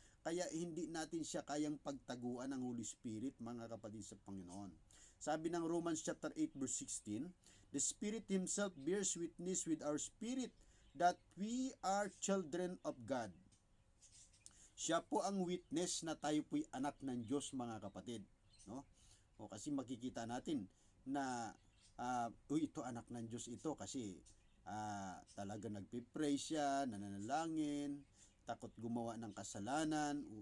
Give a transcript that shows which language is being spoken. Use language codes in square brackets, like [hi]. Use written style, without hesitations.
[tl] Kaya hindi natin siya kayang pagtaguan ng Holy Spirit, mga kapatid sa Panginoon. Sabi ng [en] Romans chapter 8 verse 16, the Spirit Himself bears witness with our spirit that we are children of God. [tl] Siya po ang witness na tayo po'y anak ng Diyos, mga kapatid. No? O kasi makikita natin na ito anak ng Diyos ito kasi talaga nagpipray siya, nananalangin, takot gumawa ng kasalanan.